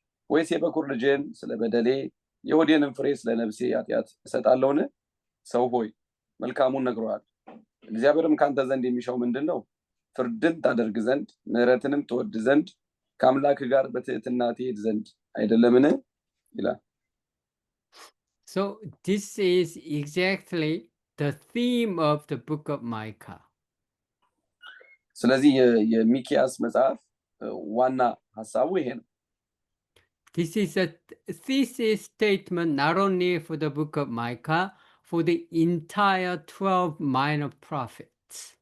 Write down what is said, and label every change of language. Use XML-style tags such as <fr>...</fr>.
<am>ወይስ የበኩር ልጄን ስለ በደሌ የሆዴንም ፍሬ ስለ ነፍሴ ኃጢአት እሰጣለሁን? ሰው ሆይ መልካሙን ነግሮሃል። እግዚአብሔርም ካንተ ዘንድ የሚሻው ምንድን ነው? ፍርድን ታደርግ ዘንድ ምሕረትንም ትወድ ዘንድ ከአምላክ ጋር በትህትና ትሄድ ዘንድ አይደለምን? ይላል።</am> <en>So this is exactly the theme of the book of Micah.</en> <am>ስለዚህ የሚክያስ መጽሐፍ ዋና ሐሳቡ ይሄ ነው።</am> <en>This is a thesis statement not only for the book of Micah, for the entire 12 minor prophets.</en>